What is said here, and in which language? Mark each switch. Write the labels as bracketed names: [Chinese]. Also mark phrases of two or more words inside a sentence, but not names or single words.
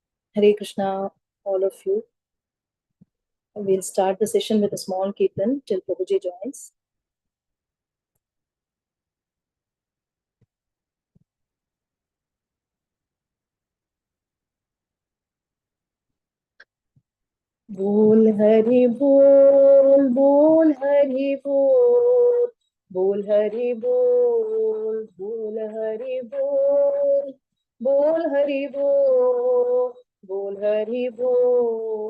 [English] Hare Krishna, all of you. We'll start the session with a small kirtan till Prabhuji joins. [Hindi] बोल हरि बोल, बोल हरि बोल, बोल हरि बोल, बोल हरि बोल, बोल हरि बोल, बोल हरि बोल।